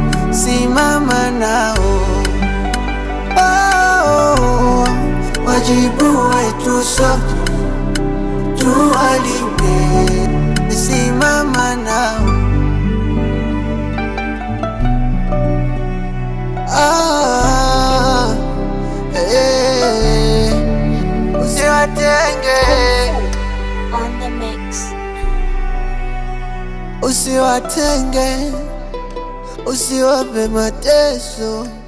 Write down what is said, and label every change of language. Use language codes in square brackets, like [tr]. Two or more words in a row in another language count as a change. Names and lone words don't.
[sw] Simama nao, oh, wajibu wetu sote, tuwalinde. Simama nao. Ah, eh, usiwatenge. [en] On the mix. [sw] Usiwatenge, usiwape mateso.